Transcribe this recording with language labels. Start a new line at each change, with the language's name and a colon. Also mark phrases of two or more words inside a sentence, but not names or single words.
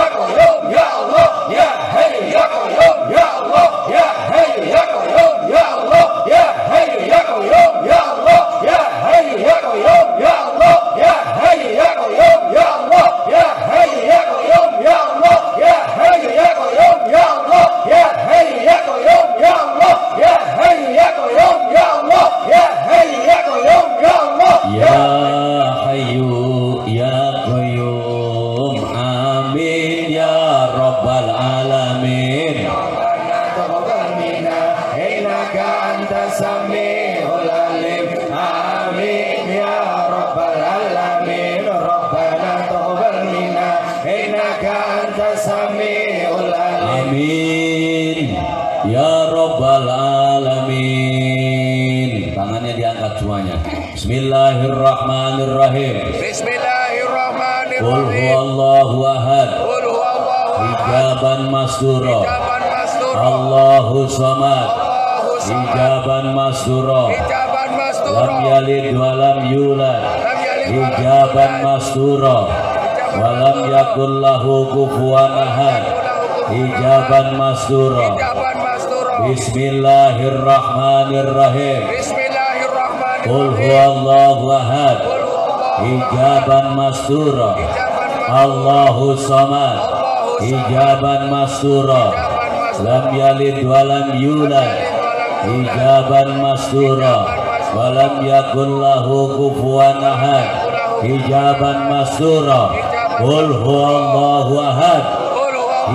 Arabic: قيوم يا الله يا حي يا قيوم يا الله يا حي يا قيوم يا الله يا حي يا قيوم يا الله يا حي يا قيوم يا الله يا حي يا قيوم يا الله يا حي يا قيوم يا الله يا حي يا قيوم يا الله يا حي يا قيوم يا الله يا حي يا قيوم يا الله يا حي يا قيوم يا الله يا حي يا قيوم آمين يا رب العالمين. تقبل منا إنك أنت السميع العليم آمين يا رب العالمين ربنا تقبل منا إنك أنت السميع العليم آمين يا رب العالمين.
Indonesian: Tangannya diangkat semuanya.
Arabic: بسم الله الرحمن الرحيم. Qul بسم الله الرحمن الرحيم. هو الله أحد. قل هو الله أحد. Ijaban masdura. Ijaban masdura. الله الصمد. الله الصمد. Ijaban masdura. Ijaban masdura. لم يلد ولم يولد. لم يلد ولم Ijaban yulad. masdura. ولم يكن له كفوا أحد. Ijaban masdura. Ijaban masdura. بسم الله الرحمن الرحيم. بسم الله الرحمن الرحيم. قل هو الله أحد. قل هو الله أحد. Ijaban masdura. Ijaban masdura. الله الصمد. الله الصمد. Ijaban masdura. Ijaban masdura. لم يلد ولم يولد. Ijaban masdura. ولم يكن له كفوا أحد. Ijaban masdura. قل هو الله أحد. قل هو الله